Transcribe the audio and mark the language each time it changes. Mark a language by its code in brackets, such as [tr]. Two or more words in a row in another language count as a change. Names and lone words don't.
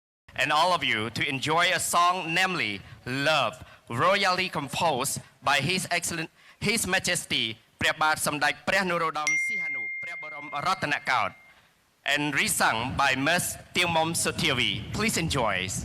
[en] and all of you to enjoy a song namely Love, royally composed by His Majesty ព្រះបាទសម្ដេចព្រះនរោត្តមសីហនុព្រះបរមរតនកោដ្ឋ and resung by Ms. Tiengmom Sothiavi. Please enjoy.